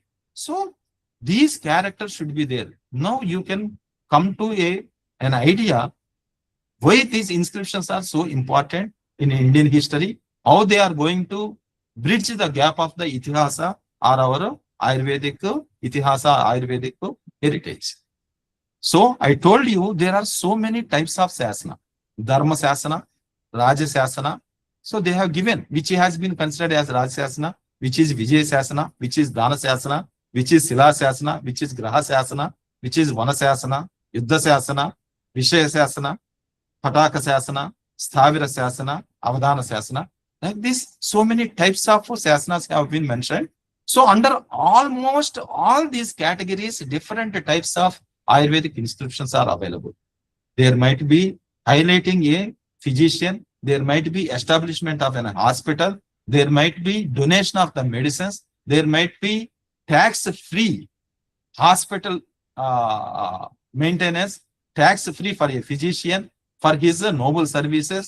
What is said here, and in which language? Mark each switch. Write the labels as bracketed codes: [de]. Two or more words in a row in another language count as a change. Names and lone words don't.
[en] So these characters should be there. Now you can come to an idea why these inscriptions are so important in Indian history, how they are going to bridge the gap of the Itihasa or our Ayurvedic Itihasa, Ayurvedic heritage. So I told you there are so many types of sasana. Dharma sasana, Raja sasana. So they have given which has been considered as Raja sasana, which is Vijay sasana, which is Dana sasana, which is Sila sasana, which is Graha sasana, which is Vana sasana, Yuddha sasana, Vishaya sasana, Pataka sasana, Sthavira sasana, Avadana sasana. Like this, so many types of sasanas have been mentioned. So under almost all these categories, different types of Ayurvedic inscriptions are available. There might be highlighting a physician, there might be establishment of an hospital, there might be donation of the medicines, there might be tax-free hospital maintenance, tax-free for a physician, for his noble services.